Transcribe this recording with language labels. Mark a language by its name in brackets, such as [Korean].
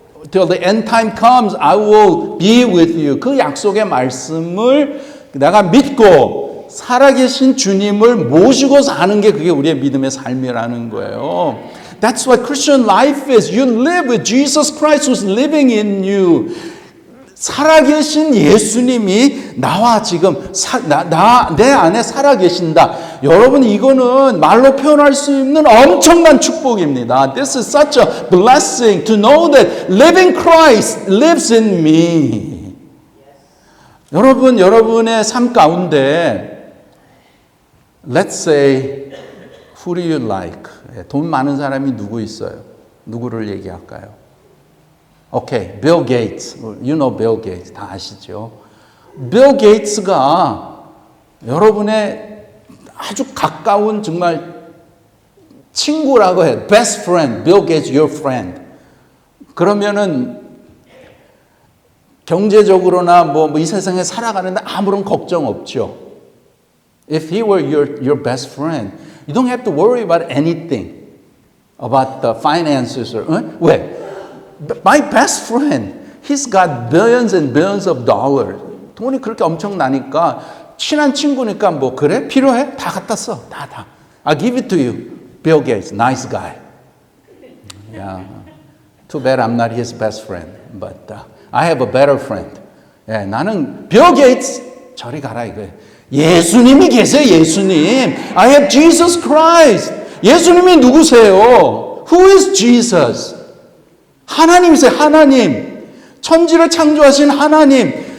[English] Till the end time comes, I will be with you. [Korean] 그 약속의 말씀을 내가 믿고 살아계신 주님을 모시고 사는 게 그게 우리의 믿음의 삶이라는 거예요. [English] That's what Christian life is. You live with Jesus Christ who's living in you. [Korean] 살아계신 예수님이 나와 지금 내 안에 살아계신다. 여러분 이거는 말로 표현할 수 없는 엄청난 축복입니다. [English] This is such a blessing to know that living Christ lives in me. [Korean] 여러분의 삶 가운데 [English] let's say who do you like? [Korean] 돈 많은 사람이 누구 있어요? 누구를 얘기할까요? 오케이, 빌 게이츠. [English] You know Bill Gates. [Korean] 다 아시죠? 빌 게이츠가 여러분의 아주 가까운 정말 친구라고 해요. [English] Best friend. Bill Gates, your friend. [Korean] 그러면은 경제적으로나 이 세상에 살아가는데 아무런 걱정 없죠. [English] If he were your best friend, you don't have to worry about anything. About the finances or 왜? My best friend, he's got billions and billions of dollars. [Korean] 돈이 그렇게 엄청나니까 친한 친구니까 뭐 그래? 필요해? 다 갖다 써. 다. [English] I'll give it to you. Bill Gates, nice guy. Yeah. Too bad I'm not his best friend. But I have a better friend. [Korean] 나는 Bill Gates 저리 가라 이거예요. 예수님이 계세요. 예수님. [English] I have Jesus Christ. [Korean] 예수님이 누구세요? [English] Who is Jesus? [Korean] 하나님이세요. 하나님. 천지를 창조하신 하나님.